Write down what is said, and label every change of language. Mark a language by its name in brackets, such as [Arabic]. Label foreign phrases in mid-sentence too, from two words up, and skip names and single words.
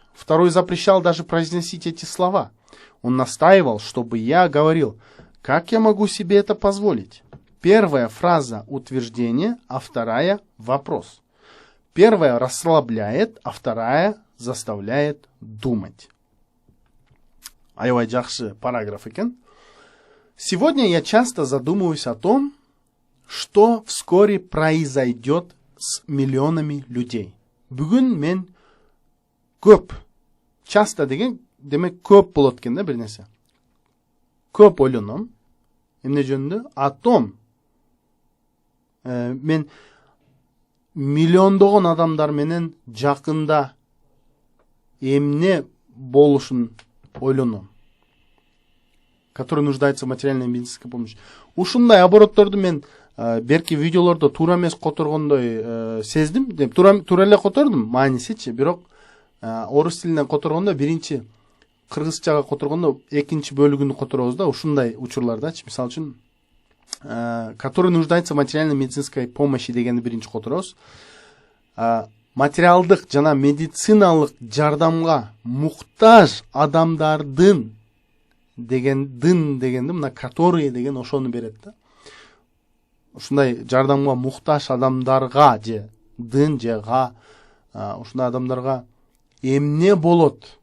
[Russian] Второй запрещал даже произносить эти слова. Он настаивал, чтобы я говорил: «Как я могу себе это позволить?» Первая фраза утверждение, а вторая вопрос. Первая расслабляет, а вторая заставляет думать. [Kazakh] Аябай жақсы параграф екен. [Russian] Сегодня я часто задумываюсь о том, что вскоре произойдет с миллионами людей. [Kazakh] Бүгін мен көп, часто деген демек көп болады екен да бір нәрсе. Көп ойланам. [Kyrgyz] Эмне жөнүндө? Атом. Мен миллиондогон адамдар менен жакында эмне болушун ойлоном, [Russian] который нуждается в материальной медицинской помощи. [Kyrgyz] Ушундай оборотторду мен берки видеолордо туура эмес которгондой сездим. Туура эле котордум, маанисичи. Бирок орус тилинен которгондо биринчи, кыргызчага которгондо экинчи бөлүгүнү которобуз да, ушундай учурлардачы. Мисалы үчүн, [Russian] который нуждается в материальной медицинской помощи [Kyrgyz] дегенди биринчи которобуз. Материалдык жана медициналык жардамга муктаж адамдардын дегенди мына которые деген ошону берет да. Ушундай жардамга муктаж адамдарга же дын же га, ушундай адамдарга эмне болот?